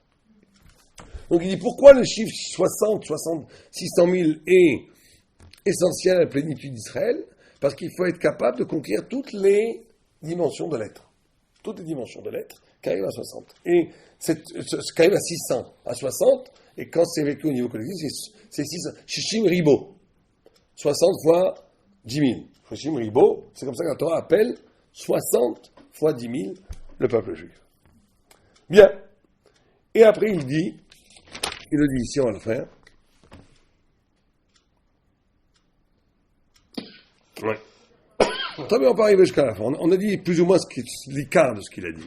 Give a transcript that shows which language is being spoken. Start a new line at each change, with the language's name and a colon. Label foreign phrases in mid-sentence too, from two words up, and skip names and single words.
French: Donc il dit, pourquoi le chiffre 60, 600 000 est essentiel à la plénitude d'Israël? Parce qu'il faut être capable de conquérir toutes les dimensions de l'être. Toutes les dimensions de l'être qui arrivent à 60. Et c'est qui arrive à 600, à 60, et quand c'est vécu au niveau collectif, c'est 600.
Hebrew: שישים ריבוא.
French: 60 fois 10 000.
Hebrew: שישים ריבוא,
French: c'est comme ça que la Torah appelle 60 fois 10 000 le peuple juif. Bien. Et après il le dit ici, on va le faire. Ouais. Très bien, on peut arriver jusqu'à la fin. On a dit plus ou moins l'écart de ce qu'il a dit.